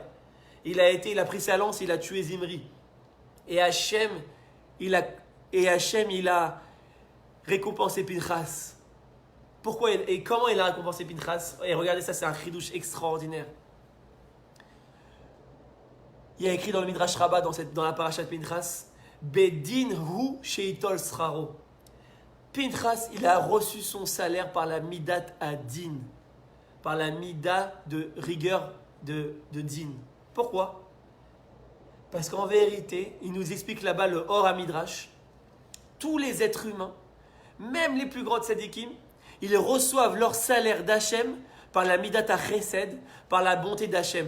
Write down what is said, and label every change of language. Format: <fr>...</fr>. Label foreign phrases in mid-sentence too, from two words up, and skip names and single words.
<fr>Il a pris sa lance, il a tué Zimri. Et Hachem, il a récompensé Pinchas. Pourquoi et comment il a récompensé Pinchas? Et regardez ça, c'est un chidouche extraordinaire. Il y a écrit dans le Midrash Rabbah, dans la parashat Pinchas,</fr> <he>בדין הוא שיטול שכרו.</he> <fr>Pinchas, il a reçu son salaire par la</fr> <he>מידת הדין,</he> <fr>par la mida de rigueur de din. Pourquoi? Parce qu'en vérité, il nous explique là-bas le Or HaMidrash, tous les êtres humains, même les plus grands tzadikim, ils reçoivent leur salaire d'Hachem par la</fr> <he>מידת החסד,</he> <fr>par la bonté d'Hachem.</fr>